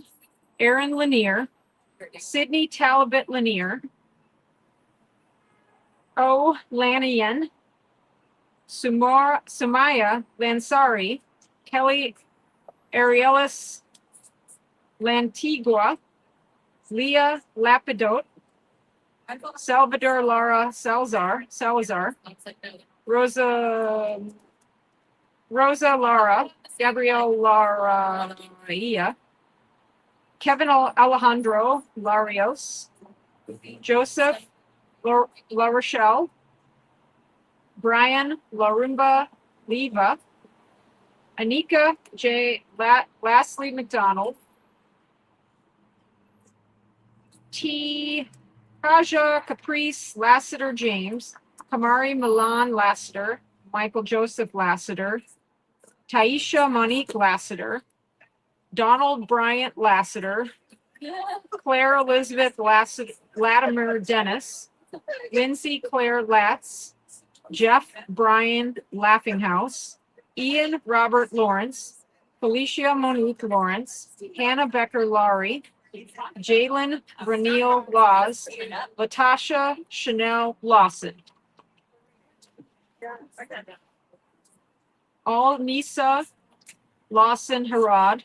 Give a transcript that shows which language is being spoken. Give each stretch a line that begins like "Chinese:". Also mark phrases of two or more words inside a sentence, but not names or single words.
English: Aaron Lanier. Sydney Talbot Lanier. O. Lanian. Sumaya Lansari. Kelly Arielis Lantigua. Leah Lapidote. Salvador Lara Salazar. Rosa Lara. Gabrielle Lara Kevin Alejandro Larios. Joseph La Rochelle. Brian Larumba Leva. Anika J. Lastly McDonald. T. Raja Caprice Lassiter James. Kamari Milan Lassiter. Michael Joseph Lassiter. Taisha Monique Lassiter. Donald Bryant Lassiter. Claire Elizabeth Latimer Dennis. Lindsay Claire Latz. Jeff Brian Laughinghouse. Ian Robert Lawrence. Felicia Monique Lawrence. Hannah Becker Laurie. Jalen Raneel Laws. Latasha Chanel Lawson. All Nisa Lawson Harad.